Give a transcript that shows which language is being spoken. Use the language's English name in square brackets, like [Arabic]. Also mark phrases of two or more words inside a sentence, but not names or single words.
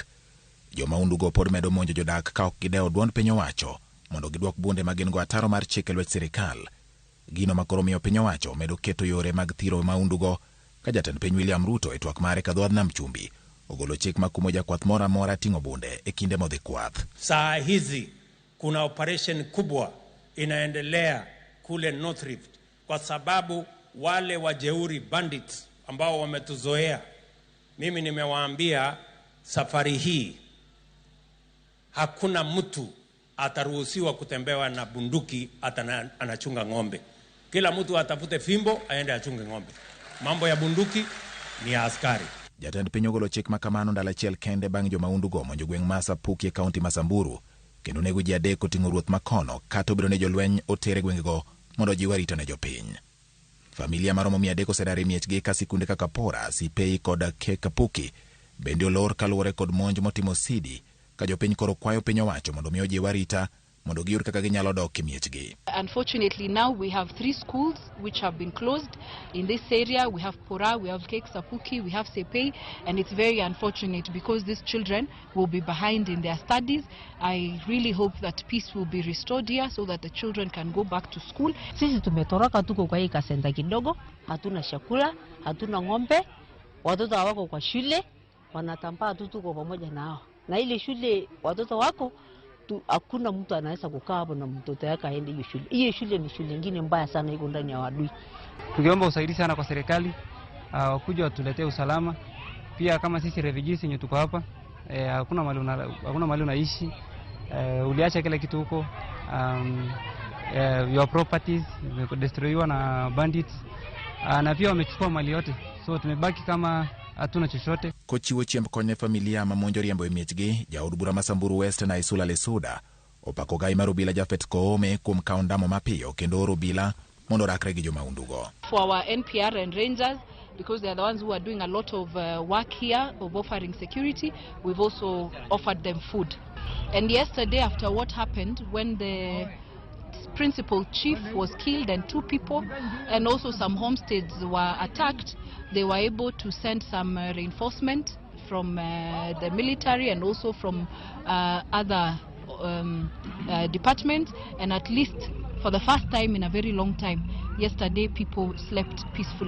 [Luo (Kenya and Tanzania)] Joma undugo pod medo monjo jodak ka ok gidewo duond piny owacho mondo gidwok bunde ma gin go ataro mar chike lwet sirikal. Gino makoro miyo piny owacho medo keto yore mag thiro ma undugo ka jatend piny William Ruto e twak mare ka dhood nam chumbi ogolo chik makumo jakwath mora mora ting'o bunde e kinde modhi kwath. [Swahili] Saa hizi kuna operation kubwa inaendelea kule North Rift kwa sababu wale wajeuri bandits ambao wametuzoea. Mimi nimewaambia safari hii hakuna mtu ataruhusiwa kutembewa na bunduki anachunga ng'ombe. Kila mtu atafute fimbo aende achunge ng'ombe. Mambo ya bunduki ni ya askari. [Luo (Kenya and Tanzania)] Jatend piny ogolo chik makamano ndalo achiel kende bang' joma undugo monjo gweng' ma Sapuki e kaunti ma Samburu kendo nego ji 3 oting'o ruoth makono kata obiro ne jolweny otere gwengego mondo jiw arita ne jopiny. Familia maromo 300 osedar e miechgi ka sikunde kaka Pora, Sipei kod Kapuki bende olor kaluwore kod monj motimo Sidi ka jopiny koro kwayo piny owacho mondo miyo jiw arita mondo giyud kaka ginyalo dok e miechgi. [English] Unfortunately, now we have 3 schools which have been closed in this area. We have Pora, we have Sapuki, we have Sepei, and it's very unfortunate because these children will be behind in their studies. I really hope that peace will be restored here so that the children can go back to school. [Swahili] Sisi tumetoroka, tuko kwa hii kasenta kidogo, hatuna chakula, hatuna ng'ombe, watoto wako kwa shule, wanatambaa tu tuko pamoja nao. Na ile shule watoto wako hakuna mtu anaweza kukaa hapo na mtoto yake aende hiyo shule. Hiyo shule ni shule nyingine mbaya sana iko ndani ya wadui. Tungeomba usaidizi sana kwa serikali wakuja watuletee usalama. Pia kama sisi refugees wenye tuko hapa hakuna mahali unaishi. Uliacha kila kitu huko. [English] Your properties destroyed na bandits. [Swahili] Na pia wamechukua mali yote. So tumebaki kama hatuna chochote. [Luo (Kenya and Tanzania)] Kochiwo chiemb kony ne familia ma monjo riembo e miechgi, jaod bura ma Samburu West na Isula Lesuda opako gai mar obila Jafet Koome kuom kawo ndamo mapiyo kendo oro obila mondo rakre gi joma undugo. [English] For our NPR and Rangers, because they are the ones who are doing a lot of work here of offering security, we've also offered them food. And yesterday, after what happened when the principal chief was killed and 2 people and also some homesteads were attacked, they were able to send some reinforcement from the military and also from other departments, and at least for the first time in a very long time yesterday people slept peacefully.